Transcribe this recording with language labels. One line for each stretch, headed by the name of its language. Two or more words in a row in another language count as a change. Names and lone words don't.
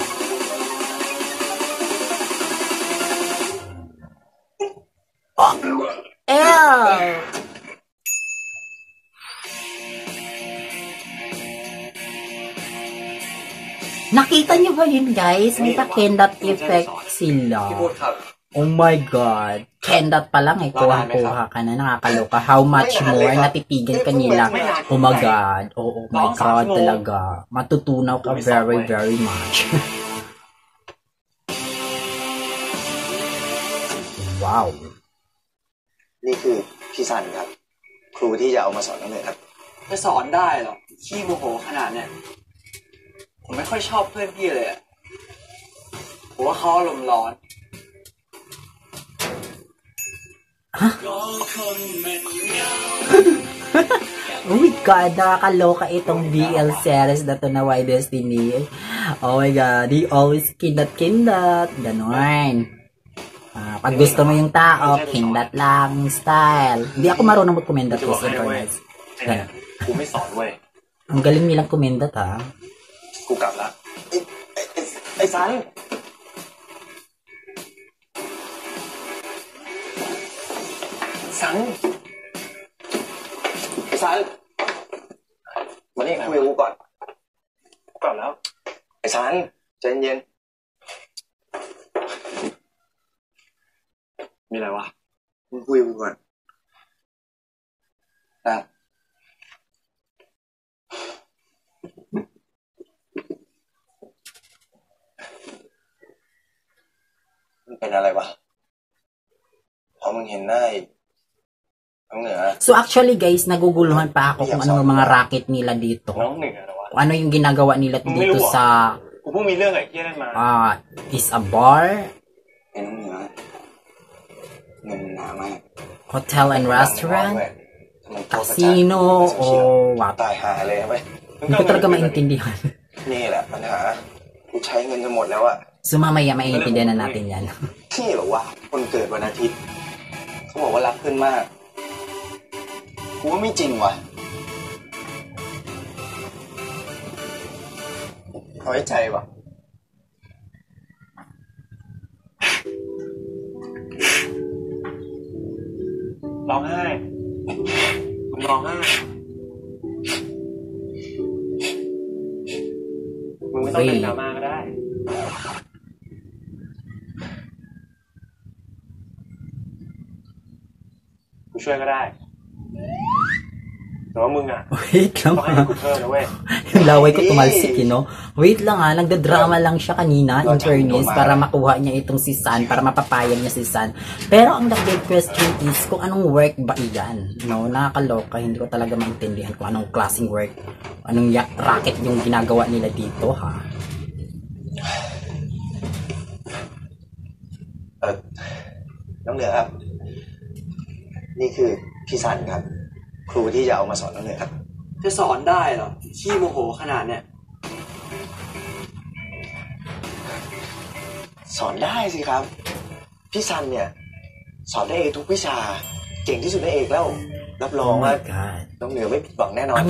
English: Oh, ew.
Filipino: Nakita niyo ba yun guys? May pa-Kendat effect sila.
Thai: พี่พุทธครับ
English: Oh my god.
Filipino: Kendat pa lang eh. Kuha-kuha ka na. Nakakaloka.
English: How much more?
Filipino: Natitigan ka nila.
English: Oh my god. Oh my god
Filipino: talaga. Matutunaw ka
English: very, very much.
Thai: ว้าว นี่คือพี่ซันครับ ครูที่จะเอามาสอนน้องเนยครับ จะสอนได้หรอขี้โมโหขนาดเนี้ยผมไม่ค่อยชอบเพื่อนพี่เลยอะผมว่าเขาอารมณ์ร้อน
English: Oh my God,
Filipino: nakakaloka itong
English: BL series
Filipino: na to na Y Destiny.
English: Oh my God, he always
Filipino: kindat-kindat. Ganon. Pag gusto mo yung tao, kindat lang style. Hindi ako marunong mag-kumendat ko sa internet. Ganon.
Thai: กูไม่สอนเว้ย
Filipino: Ang galing nilang kumendat ha.
Thai: กูกลับละไอ้ซันมานี่คุยกับกูก่อนกลับแล้วไอ้ซันใจเย็น มีอะไรวะ มึงคุยกับกูก่อนนะมันเป็นอะไรวะพอมึงเห็นหน้า
English: So actually guys,
Filipino: naguguluhan pa ako kung ano yung mga racket nila dito. Kung ano yung ginagawa nila dito sa
English: is a bar, hotel and restaurant, casino,
Filipino: o what? Hindi ko talaga maintindihan. So mamaya maintindihan na natin yan.
Thai: ที่บอกว่าคนเกิดวันอาทิตย์เขาบอกว่ารักเพื่อนมากกูว่าไม่จริงว่ะเอาไว้ใจว่ะ ร้องไห้มึงร้องไห้มึงไม่ต้องเป็นดราม่าก็ได้กูช่วยก็ได้แต่ว่ามึงอ่ะ
Filipino: Wait lang yung laway ko tumalsik no? Wait lang nagdadrama lang siya kanina
English: in fairness
Filipino: para makuha niya itong si San, para mapapayag niya si San. Pero ang
English: big question is
Filipino: kung anong work ba iyan, no? Nakakaloka, hindi ko talaga maintindihan kung anong klaseng work, anong racket yung ginagawa nila dito ha.
Thai: น้องเหนือครับนี่คือพี่ซันครับครูที่จะเอามาสอนน้องเหนือครับ จะสอนได้หรอขี้โมโหขนาดเนี้ย สอนได้สิครับพี่ซันเนี่ยสอนได้เองทุกวิชาเก่งที่สุดในเอกแล้วรับรองว่าน้องเหนือไม่ผิดหวังแน่นอน